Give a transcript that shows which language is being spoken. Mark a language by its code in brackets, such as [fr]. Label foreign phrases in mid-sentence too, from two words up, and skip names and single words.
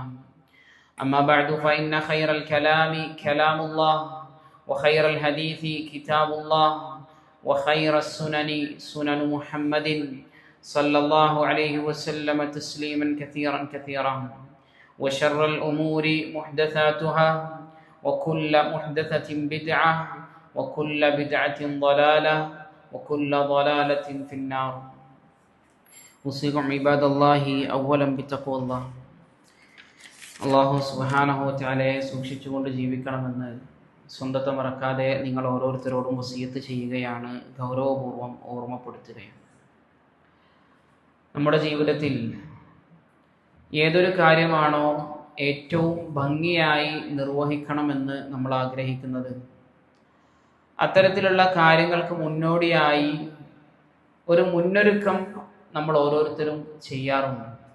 [ar] أما بعد فإن خير الكلام كلام الله، وخير الحديث كتاب الله، وخير السنن سنن محمد صلى الله عليه وسلم تسليما كثيرا كثيرا، وشر الأمور محدثاتها، وكل محدثة بدعة، وكل بدعة ضلالة، وكل ضلالة في النار. أوصيكم عباد الله أولا بتقوى الله. [ml] അള്ളാഹു [ar] سبحانه وتعالى [ml] സൂക്ഷിച്ചുകൊണ്ട് ജീവിക്കണമെന്ന് സ്വന്തത്തെ മറക്കാതെ നിങ്ങൾ ഓരോരുത്തരോടും വസിയത്ത് ചെയ്യുകയാണ്, ഗൗരവപൂർവ്വം ഓർമ്മപ്പെടുത്തുകയാണ്. നമ്മുടെ ജീവിതത്തിൽ ഏതൊരു കാര്യമാണോ ഏറ്റവും ഭംഗിയായി നിർവഹിക്കണമെന്ന് നമ്മൾ ആഗ്രഹിക്കുന്നത്, അത്തരത്തിലുള്ള കാര്യങ്ങൾക്ക് മുന്നോടിയായി ഒരു മുന്നൊരുക്കം നമ്മൾ ഓരോരുത്തരും ചെയ്യാറുണ്ട്.